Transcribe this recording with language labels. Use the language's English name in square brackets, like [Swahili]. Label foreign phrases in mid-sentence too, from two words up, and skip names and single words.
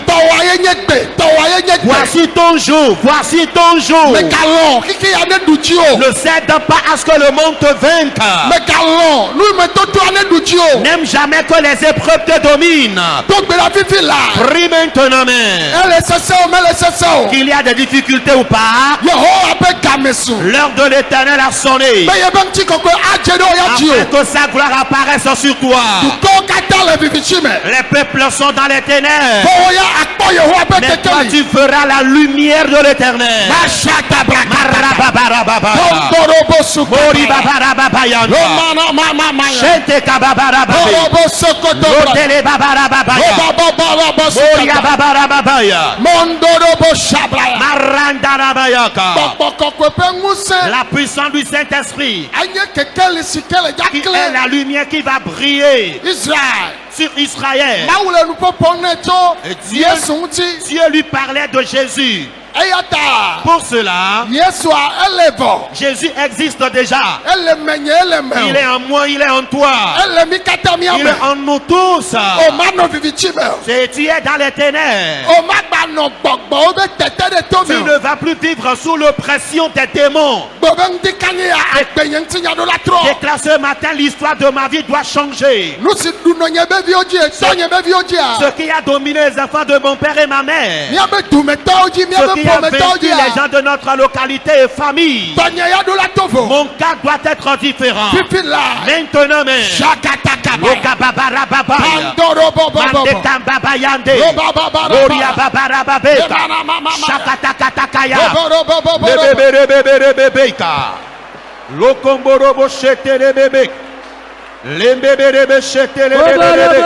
[French] Voici ton jour, voici ton jour. Ne cède pas à ce que le monde te vainque. N'aime jamais que les épreuves l'épreuve te domine. [Ewe] dogbera fifi la. [French] Prie maintenant, mais Elle est [Ewe] sese o mele sese o. [French] qu'il y a des difficultés ou pas, [Ewe] Yehowa be gamesu. [French] l'heure de l'Éternel a sonné. [Ewe] Be ye be ŋuti kɔkɔe adze ɖe ya dzi [French] Afin [Ewe] o. [French] que sa gloire apparaisse sur toi. [Ewe] Dukɔwo katã le vivitsi me. [French] Les peuples sont dans les ténèbres. [Ewe] Fɔwɔ ya akpɔ Yehowa be [French] Mais toi, [Ewe] kekeli. [French] tu feras la lumière de l'Éternel. Mashata brakata. Marababarababa. Tɔntɔrɔbo suku. Mori babarababayanda. Romana mama maya. Shente kababarababe. Tɔrɔbo sokoto bra. Lotele babarababaya. Robababarabo Moria sukata. babarababaya. Mondorobo shabraya. Marandarabayaka. [Ewe] Gbɔgbɔ kɔkɔe ƒe ŋusẽ. [French] La puissance du Saint-Esprit, [Ewe] Enye kekeli si ke le [French] qui est [Ewe] dzakle. la lumière qui va briller Israel. [French] sur Israël. [Ewe] Mawu le nuƒoƒo ne tso [French] Et Dieu- [Ewe] Yesu ŋuti. [French] Dieu lui parlait de Jésus. [Ewe] Eya ta. [French] Pour cela, [Ewe] Yesua ele vɔ. [French] Jésus existe déjà. [Ewe] Ele menye ele [French] Il [Ewe] me. [French] est en moi, il est en toi. [Ewe] Ele mi katã [French] Il [Ewe] miame. [French] est en nous tous. [Ewe] O ma nɔ vivitsi me. [French] C'est tu es dans les ténèbres. [Ewe] O ma gba nɔ gbɔgbɔwo be tete ɖe to [French] Tu [Ewe] me. [French] ne vas plus vivre sous l'oppression des démons. [Ewe] Gbe ŋdi kanyi ya agbenye ŋuti nya ɖo la trɔ. [French] Déclare ce matin, l'histoire de ma vie doit changer. [Ewe] Nu si ɖu nɔ nye beviwo dzi etɔ nye beviwo dzia. [French] Ce qui a dominé les enfants de mon père et ma mère. [Ewe] Míabe dumetɔwo dzi [French] Ce [Ewe] míabe [French] qui a [Ewe] ƒometɔwo [French] vaincu [Ewe] dzia. [French] les gens de notre localité et famille. [Ewe] Tɔnye ya ɖo la to vo. [French] Mon cas doit être différent. [Ewe] Fifi la. [French] Maintenant même. Shakatakaba. Lokababarababaya. Pandoro bobobobo. Mandekambabayande. Robababaraba. Boria babarababeka. Ebana mama mama. Shakatakatakaya. Boborobobobo. Lebeberebebebeka. Lokomborobo shetelebebe. Lembebebe shetelebebe.